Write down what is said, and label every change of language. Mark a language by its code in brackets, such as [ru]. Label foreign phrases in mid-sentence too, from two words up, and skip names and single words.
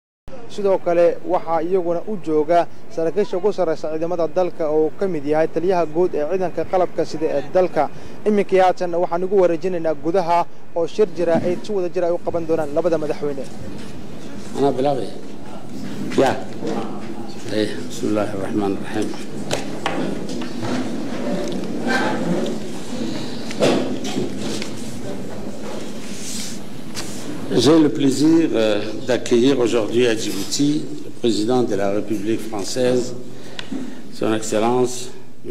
[so] sidoo kale waxa iyaguna u jooga saraakiisha ugu sareysa ciidamada dalka oo ka mid yahay taliyaha guud ee ciidanka qalabka sida ee dalka iminka yaatan waxaan ugu wareejinaynaa gudaha oo shir jira ay si wada jir ay u qaban doonaan labada madaxweyne ana bilaabay [fr] ya [ar] بسم الله الرحمن الرحيم [fr] J'ai le plaisir d'accueillir aujourd'hui à Djibouti le président de la République française, son Excellence, M.